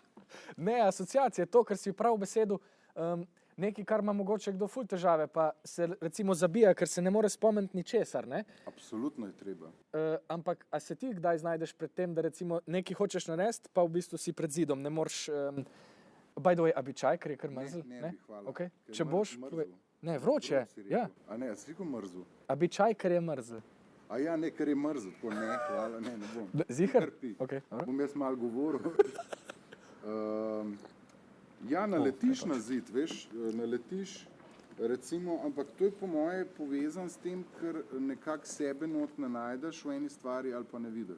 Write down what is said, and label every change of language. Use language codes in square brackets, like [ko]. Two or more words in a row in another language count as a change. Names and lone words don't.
[sl] ne, asociacija, to, kar si prav v besedu, nekaj, kar ima mogoče kdo ful težave, pa se recimo zabija, ker se ne more spomniti ničesar, ne? Absolutno je treba. Ampak, a se ti kdaj znajdeš pred tem, da recimo nekaj hočeš narediti, pa v bistvu si pred zidom, ne moreš, [en] by the way, [sl] a bi čaj, ker je kar mrzel? Ne bi, hvala. Okay. Ker Če boš, povej. mrzel. Ne, vroče, Si rekel. ja. A ne, si rekel mrzel. A bi čaj, ker je mrzel? A ja, ne, ker je mrzel, tako ne, hvala, ne bom. Zihar? Kar pi. Okay, dobro. Bom jaz malo govoril. Ja, naletiš na zid, veš, naletiš, recimo, ampak to je po moje povezan s tem, ker nekako sebe not ne najdeš v eni stvari ali pa ne vidiš.